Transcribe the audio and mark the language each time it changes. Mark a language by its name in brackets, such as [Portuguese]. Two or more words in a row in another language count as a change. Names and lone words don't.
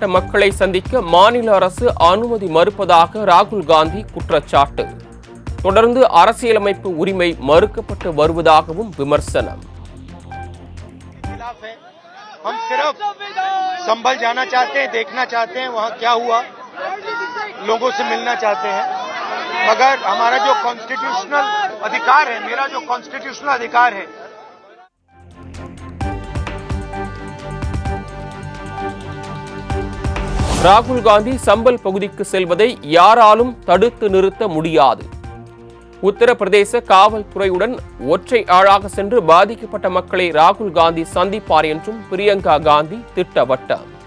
[Tamil] மக்களை சந்திக்க மாநில அரசு அனுமதி மறுப்பதாக ராகுல் காந்தி குற்றச்சாட்டு. தொடர்ந்து அரசியலமைப்பு உரிமை மறுக்கப்பட்டு வருவதாகவும் விமர்சனம். [Hindi] हम सिर्फ संभल जाना चाहते हैं, देखना चाहते हैं वहाँ क्या हुआ, लोगों से मिलना चाहते हैं, मगर हमारा जो कॉन्स्टिट्यूशनल अधिकार है, मेरा जो कॉन्स्टिट्यूशनल अधिकार है. [Tamil] ராகுல் காந்தி சம்பல் பகுதிக்கு செல்வதை யாராலும் தடுத்து நிறுத்த முடியாது. உத்தரப்பிரதேச காவல்துறையுடன் ஒற்றை ஆளாக சென்று பாதிக்கப்பட்ட மக்களை ராகுல் காந்தி சந்திப்பார் என்றும் பிரியங்கா காந்தி திட்டவட்டம்.